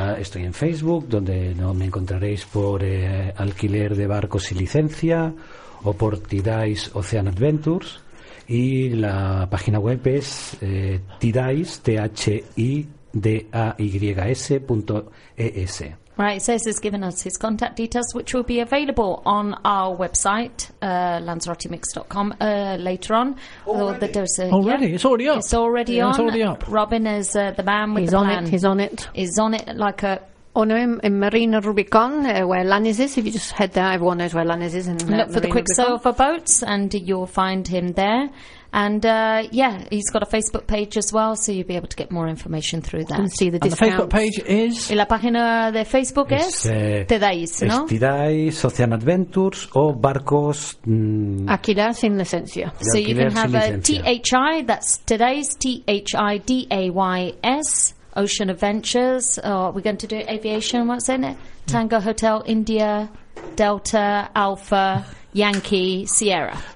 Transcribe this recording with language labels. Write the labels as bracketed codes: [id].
[es] Estoy en Facebook, donde me encontraréis por alquiler de barcos y licencia o por Tidais Ocean Adventures. Y la página web es Tidais, Tidais.es. [en] Right, so he's given us his contact details, which will be available on our website, lanzarotimix.com, later on. Already? It's already up. It's already on. It's already up. Robin is the man with the plan. He's on it. He's on it. He's on it like a... Oh, no, in Marina Rubicon, where Lannis is. If you just head there, everyone knows where Lannis is. Look for the Quicksilver boats, and you'll find him there. And, he's got a Facebook page as well, so you'll be able to get more information through that. And see the discounts. And the Facebook page is? [es] Y la página de Facebook es Tidais, ¿no? Es Tidais, Ocean Adventures, o Barcos... Alquiler sin licencia. [en] So you can have a THI, that's Tidais, Tidais, Ocean Adventures. We're going to do aviation, what's in it? Tango Hotel, India, Delta, Alpha... Yankee Sierra.